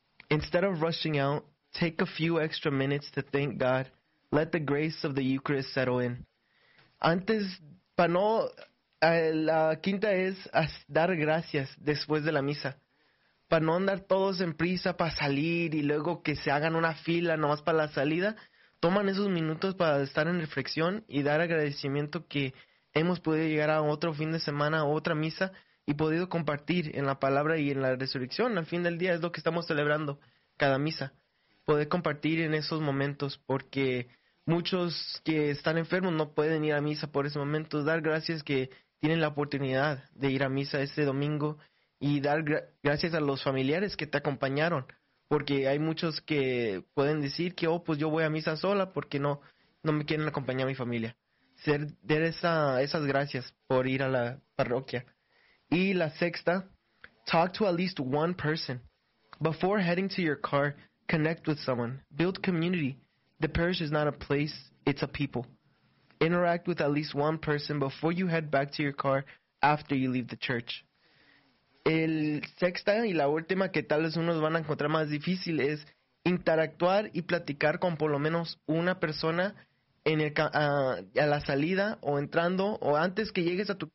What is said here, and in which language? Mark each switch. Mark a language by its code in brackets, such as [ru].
[en] Instead of rushing out, take a few extra minutes to thank God. Let the grace of the Eucharist settle in. [es] Antes, para no, la quinta es dar gracias después de la misa. Para no andar todos en prisa para salir y luego que se hagan una fila nomás para la salida, toman esos minutos para estar en reflexión y dar agradecimiento que hemos podido llegar a otro fin de semana, a otra misa, y podido compartir en la palabra y en la resurrección. Al fin del día es lo que estamos celebrando cada misa. Poder compartir en esos momentos, porque muchos que están enfermos no pueden ir a misa por esos momentos. Dar gracias que tienen la oportunidad de ir a misa ese domingo, y dar gracias a los familiares que te acompañaron. Porque hay muchos que pueden decir que, pues yo voy a misa sola porque no me quieren acompañar a mi familia. Dar esas gracias por ir a la parroquia. Y la sexta, [en] talk to at least one person. Before heading to your car, connect with someone. Build community. The parish is not a place, it's a people. Interact with at least one person before you head back to your car after you leave the church. [es] El sexta y la última, que tal vez unos van a encontrar más difícil, es interactuar y platicar con por lo menos una persona a la salida o entrando o antes que llegues a tu carro.